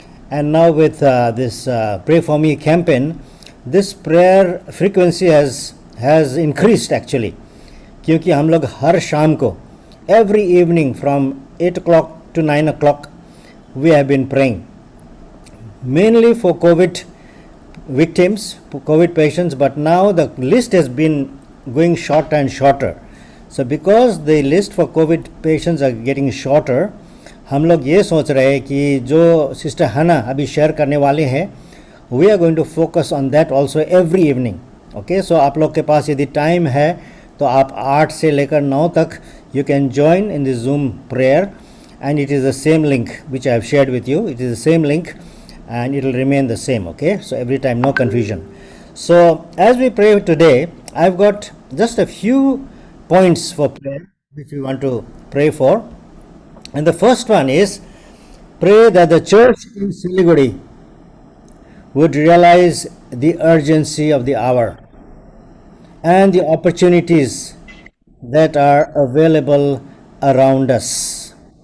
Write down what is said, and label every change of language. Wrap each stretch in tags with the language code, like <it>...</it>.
<en>And now with this Pray For Me campaign, this prayer frequency has increased actually,</en> <hi>क्योंकि हम लोग हर शाम को</hi> <en>every evening from 8 o'clock to 9 o'clock we have been praying mainly for COVID victims, for COVID patients, but now the list has been going shorter and shorter. So because the list for COVID patients are getting shorter,</en> <hi>हम लोग ये सोच रहे हैं कि जो sister हना अभी शेयर करने वाले हैं,</hi> <en>We are going to focus on that also every evening. Okay, so</en> <hi>आप लोग के पास यदि टाइम है तो आप 8 से लेकर 9 तक</hi> <en>You can join in the Zoom prayer, and it is the same link which I have shared with you. It is the same link and it will remain the same. Okay, so every time, no confusion. So as we pray today, I've got just a few points for prayer which we want to pray for. And the first one is, pray that the church in Siliguri would realize the urgency of the hour and the opportunities that are available around us.</en>